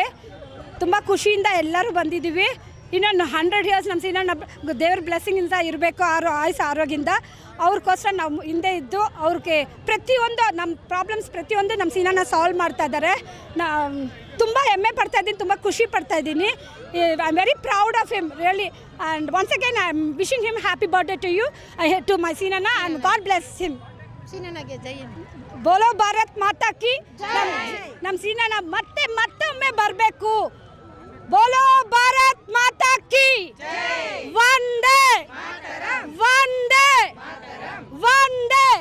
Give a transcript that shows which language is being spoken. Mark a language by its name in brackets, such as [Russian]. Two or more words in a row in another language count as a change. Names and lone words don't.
[Kannada] ತುಂಬ ಖುಷಿಯಿಂದ ಎಲ್ಲರೂ ಬಂದಿದ್ದೀವಿ. ಇನ್ನೊಂದು 100 ಇಯರ್ಸ್ ನಮ್ಮ ಸೀನಣ್ಣ ದೇವ್ರ ಬ್ಲೆಸ್ಸಿಂಗಿಂದ ಇರಬೇಕು, ಆರೋಗ್ಯದಿಂದ. ಅವ್ರಿಗೋಸ್ಕರ ನಾವು ಹಿಂದೆ ಇದ್ದು ಅವ್ರಿಗೆ ಪ್ರತಿಯೊಂದು ನಮ್ಮ ಪ್ರಾಬ್ಲಮ್ಸ್ ಪ್ರತಿಯೊಂದು ನಮ್ಮ ಸೀನಣ್ಣ ಸಾಲ್ವ್ ಮಾಡ್ತಾ ಇದ್ದಾರೆ. ತುಂಬ ಹೆಮ್ಮೆ ಪಡ್ತಾಯಿದ್ದೀನಿ, ತುಂಬ ಖುಷಿ ಪಡ್ತಾಯಿದ್ದೀನಿ. [English] I am very proud of him really. And once again I am wishing him happy birthday to you, to my Seenanna, and God bless him. [Kannada] ಸೀನಣ್ಣಗೆ ಜೈ. [Hindi] बोलो भारत माता की. [Kannada] ನಮ್ಮ ಸೀನಣ್ಣ ಮತ್ತೊಮ್ಮೆ ಬರಬೇಕು. [Hindi] बोलो भारत माता की वंदे वंदे वंदे